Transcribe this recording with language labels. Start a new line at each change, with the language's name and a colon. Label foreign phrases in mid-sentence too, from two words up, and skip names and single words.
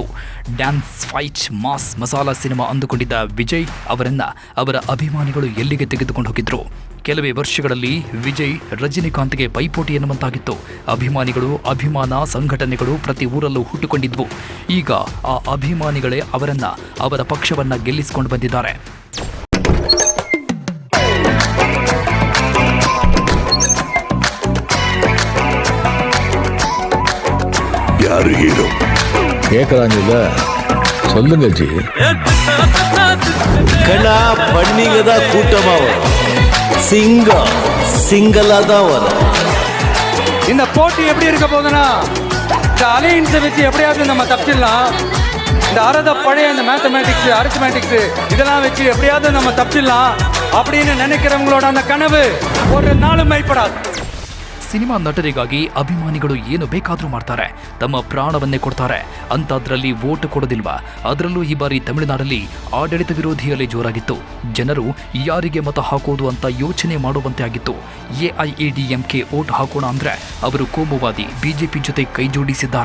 English: dance, fight, mass,
Kannada: ಮಸಾಲಾ ಸಿನಿಮಾ ಅಂದುಕೊಂಡಿದ್ದ ವಿಜಯ್ ಅವರನ್ನ ಅವರ ಅಭಿಮಾನಿಗಳು ಎಲ್ಲಿಗೆ ತೆಗೆದುಕೊಂಡು ಹೋಗಿದ್ರು? ಕೆಲವೇ ವರ್ಷಗಳಲ್ಲಿ ವಿಜಯ್ ರಜನಿಕಾಂತ್ಗೆ ಪೈಪೋಟಿ ಎನ್ನುವಂತಾಗಿತ್ತು. ಅಭಿಮಾನಿಗಳು, ಅಭಿಮಾನ ಸಂಘಟನೆಗಳು ಪ್ರತಿ ಊರಲ್ಲೂ ಹುಟ್ಟುಕೊಂಡಿದ್ವು. ಈಗ ಆ ಅಭಿಮಾನಿಗಳೇ ಅವರ ಪಕ್ಷವನ್ನ ಗೆಲ್ಲಿಸಿಕೊಂಡು ಬಂದಿದ್ದಾರೆ.
Tamil: யாரு ஹீரோ கேட்கறாங்கல்ல, சொல்லுங்க ஜி. கண்ணா பண்ணிங்க தான் கூட்டமா வரும், சிங்கலா தான் வரும். இந்த போட்டி எப்படி இருக்க போகுதுன்னா, இந்த அலையன்ஸை வச்சு எப்படியாவது நம்ம தப்பிச்சிடலாம். இந்த பழைய இந்த
English: mathematics, arithmetics
Tamil: இதெல்லாம் வச்சு எப்படியாவது நம்ம தப்பிச்சிடலாம் அப்படின்னு நினைக்கிறவங்களோட அந்த கனவு ஒரு நாளும் மைப்படாது.
Kannada: ಸಿನಿಮಾ ನಟರಿಗಾಗಿ ಅಭಿಮಾನಿಗಳು ಏನು ಬೇಕಾದರೂ ಮಾಡ್ತಾರೆ, ತಮ್ಮ ಪ್ರಾಣವನ್ನೇ ಕೊಡ್ತಾರೆ. ಅಂಥದ್ರಲ್ಲಿ ವೋಟ್ ಕೊಡೋದಿಲ್ವಾ? ಅದರಲ್ಲೂ ಈ ಬಾರಿ ತಮಿಳುನಾಡಲ್ಲಿ ಆಡಳಿತ ವಿರೋಧಿ ಅಲೆ ಜೋರಾಗಿತ್ತು. ಜನರು ಯಾರಿಗೆ ಮತ ಹಾಕೋದು ಅಂತ ಯೋಚನೆ ಮಾಡುವಂತೆ ಆಗಿತ್ತು. ಎಐಎಡಿಎಂಕೆ ವೋಟ್ ಹಾಕೋಣ ಅಂದ್ರೆ ಅವರು ಕೋಮುವಾದಿ ಬಿಜೆಪಿ ಜೊತೆ ಕೈ ಜೋಡಿಸಿದ್ದಾರೆ.